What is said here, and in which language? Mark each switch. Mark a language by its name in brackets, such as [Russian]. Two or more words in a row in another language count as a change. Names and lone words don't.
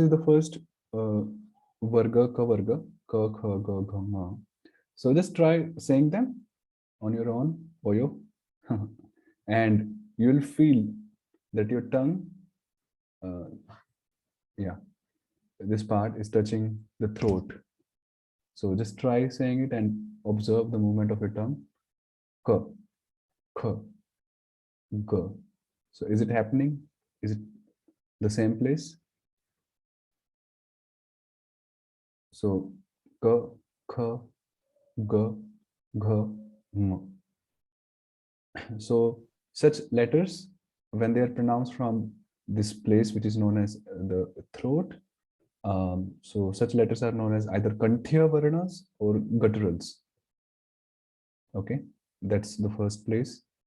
[English] is the first [Sanskrit] varga ka varga ka kha ga gha ma. [English] So just try saying them on your own, boyo, and you'll feel that your tongue, yeah, this part is touching the throat. So just try saying it and observe the movement of your tongue. [Sanskrit] Ka, kha, ga. [English] So is it happening? Is it the same place? [Sanskrit] So ka, kha, ga, gha, ma. [English] So such letters, when they are pronounced from this place which is known as the throat, so such letters are known as either [Sanskrit] kanthya varnas [English] or gutturals. Okay, that's the first place.